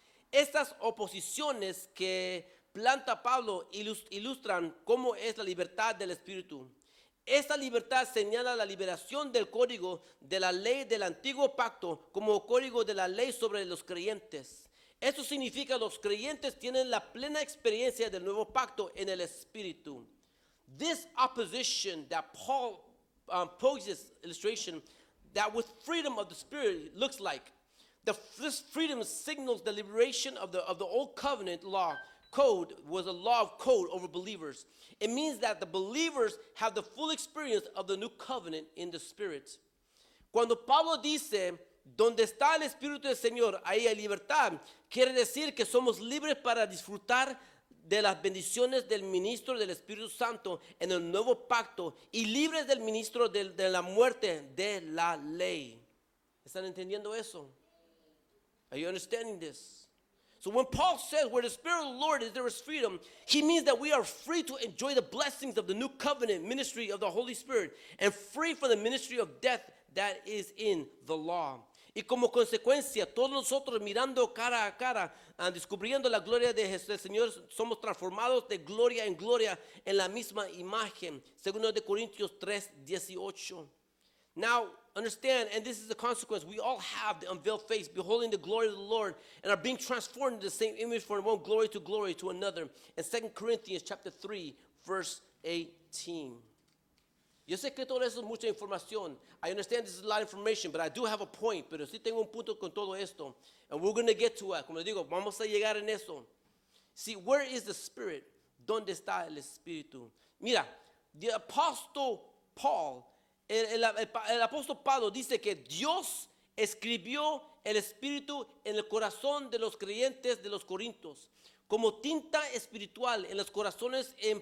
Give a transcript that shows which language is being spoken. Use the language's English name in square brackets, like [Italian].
[Spanish] Estas oposiciones que planta Pablo ilustran cómo es la libertad del Espíritu. Esta libertad señala la liberación del código de la ley del antiguo pacto como código de la ley sobre los creyentes. Esto significa que los creyentes tienen la plena experiencia del nuevo pacto en el Espíritu. [English] This opposition that Paul poses illustration that with freedom of the Spirit looks like. This freedom signals the liberation of the old covenant law. Code was a law of code over believers. It means that the believers have the full experience of the new covenant in the Spirit. [Spanish] Cuando Pablo dice, donde está el Espíritu del Señor, ahí hay libertad, quiere decir que somos libres para disfrutar de las bendiciones del ministro del Espíritu Santo en el nuevo pacto y libres del ministro de la muerte de la ley. ¿Están entendiendo eso? [English] Are you understanding this? So when Paul says where the Spirit of the Lord is, there is freedom, he means that we are free to enjoy the blessings of the new covenant ministry of the Holy Spirit and free from the ministry of death that is in the law. [Spanish] Y como consecuencia, todos nosotros mirando cara a cara, descubriendo la gloria de Jesús, el Señor, somos transformados de gloria en gloria en la misma imagen. Segundo de Corintios 3:18. [English] Now, understand, and this is the consequence, we all have the unveiled face, beholding the glory of the Lord, and are being transformed into the same image from one glory to another. In 2 Corinthians chapter 3, verse 18. [Spanish] Yo sé que todo eso es mucha información. [English] I understand this is a lot of information, but I do have a point. [Spanish] Pero sí tengo un punto con todo esto. [English] And we're going to get to it. [Spanish] Como les digo, vamos a llegar en eso. [English] See, where is the Spirit? [Spanish] ¿Dónde está el Espíritu? Mira, [English] the Apostle Paul, [Spanish] el apóstol Pablo dice que Dios escribió el Espíritu en el corazón de los creyentes de los Corintios, como tinta espiritual en los corazones